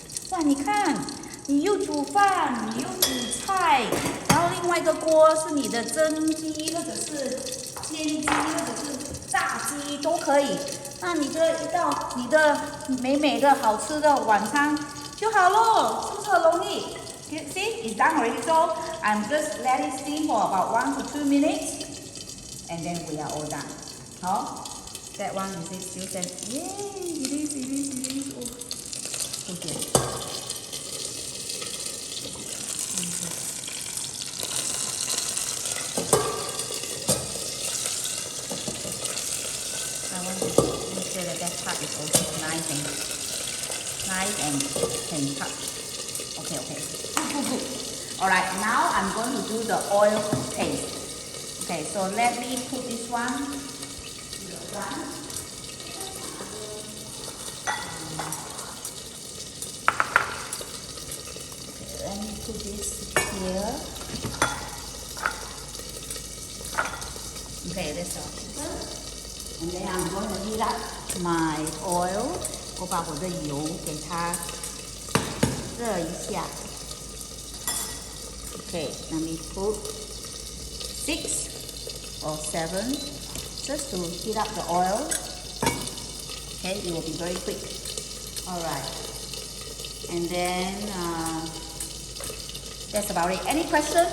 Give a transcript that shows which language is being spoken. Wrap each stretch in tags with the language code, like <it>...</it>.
<zh>哇，你看，你又煮饭，你又煮菜，然后另外一个锅是你的蒸鸡，或者是煎鸡，或者是炸鸡都可以。那你的一道你的美的好吃的晚餐就好咯，是不是很容易 ？</zh> <en>See, it's done already. So I'm just let it steam for about 1 to 2 minutes, and then we are all done. 好 ，that one is it still set? Yay, it is. Oh, okay. I want to make sure that part is also nice and can touch. Okay. Good. Alright, now I'm going to do the oil paste. Okay, so let me put this one to the front. Okay, let me put this here. Okay, that's all. And then I'm going to heat up my oil.</en> <zh>我把我的油给它热一下。</zh> <en>Okay, let me put 6 or 7 just to heat up the oil. Okay, it will be very quick. Alright. And then that's about it. Any question?</en>